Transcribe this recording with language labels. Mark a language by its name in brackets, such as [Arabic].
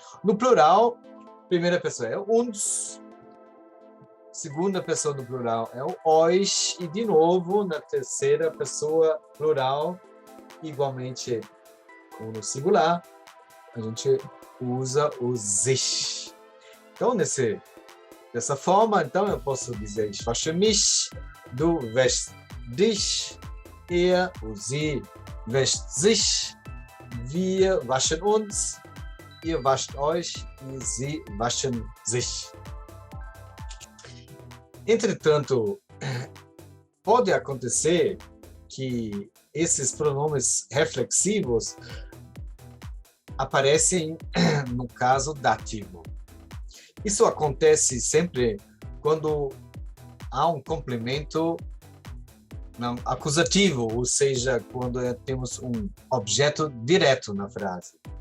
[Portuguese] No plural, primeira pessoa é o uns. Segunda pessoa no plural é o euch, e de novo, na terceira pessoa plural, igualmente como no singular, a gente usa o sich. [German] Então, dessa forma, então, eu posso dizer ich wasche mich, du wäschst dich, er ou sie wäscht sich, wir waschen uns, ihr wascht euch e sie waschen sich. [Portuguese] Entretanto, pode acontecer que esses pronomes reflexivos aparecem no caso dativo. Isso acontece sempre quando há um complemento acusativo, ou seja, quando temos um objeto direto na frase.